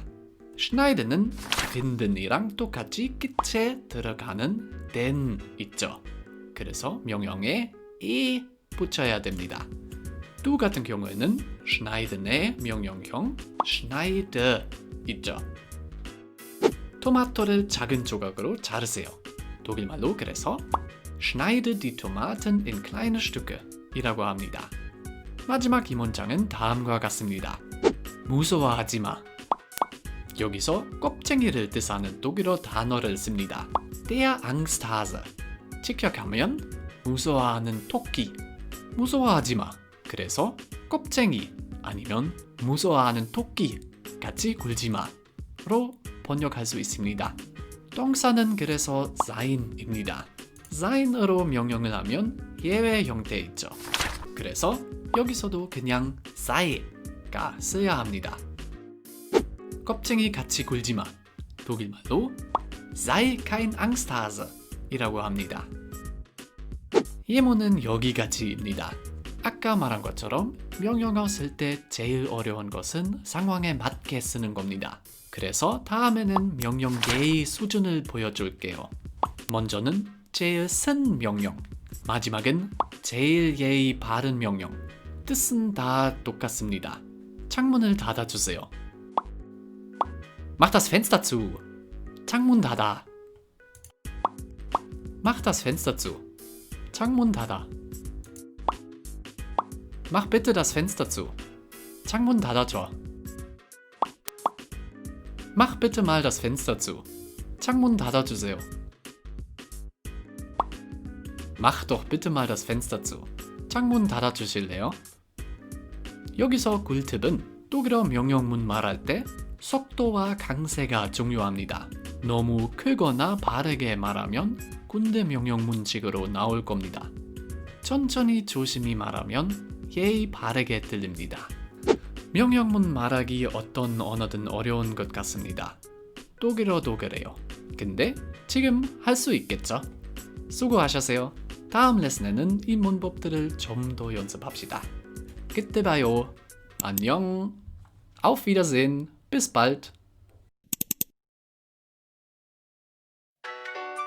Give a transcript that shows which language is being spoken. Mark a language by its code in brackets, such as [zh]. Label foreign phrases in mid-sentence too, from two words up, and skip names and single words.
[ko] schneid는 빈든이랑 똑같이 끝에 들어가는 den 있죠. 그래서 명령에 e 붙여야 됩니다. 두 같은 경우에는 schneiden의 명령형 schneide 있죠. 토마토를 작은 조각으로 자르세요. 독일말로 그래서 [de] schneide die Tomaten in kleine Stücke [ko] 이라고 합니다. 마지막 이 문장은 다음과 같습니다. 무서워하지 마. 여기서 껍쟁이를 뜻하는 독일어 단어를 씁니다. [de] der Angsthase. [ko] 직역하면 무서워하는 토끼. 무서워하지 마. 그래서 껍쟁이 아니면 무서워하는 토끼 같이 굴지 마로 번역할 수 있습니다. 동사는 그래서 sein입니다. sein으로 명령을 하면 예외 형태 있죠. 그래서 여기서도 그냥 sei가 써야 합니다. 껍쟁이 같이 굴지 마. 독일말로 [de] sei kein Angsthase [ko] 이라고 합니다. 예문은 여기까지입니다. 아까 말한 것처럼 명령어 쓸 때 제일 어려운 것은 상황에 맞게 쓰는 겁니다. 그래서 다음에는 명령 예의 수준을 보여줄게요. 먼저는 제일 쓴 명령, 마지막은 제일 예의 바른 명령. 뜻은 다 똑같습니다. 창문을 닫아주세요. [de] Mach das Fenster zu. [ko] 창문 닫아. [de] Mach das Fenster zu. [ko] 창문 닫아. [de] Mach bitte das Fenster zu. [ko] 창문 닫아줘. [de] Mach bitte mal das Fenster zu. [ko] 창문 닫아주세요. [de] Mach doch bitte mal das Fenster zu. [ko] 창문 닫아주실래요? 여기서 꿀팁은 독일어 명령문 말할 때 속도와 강세가 중요합니다. 너무 크거나 바르게 말하면 군대 명령문식으로 나올 겁니다. 천천히 조심히 말하면 예의 바르게 들립니다. 명령문 말하기 어떤 언어든 어려운 것 같습니다. 독일어도 그래요. 근데 지금 할 수 있겠죠? 수고하셨어요. 다음 레슨에는 이 문법들을 좀 더 연습합시다. 그때 봐요. 안녕. [de] Auf Wiedersehen. Bis bald.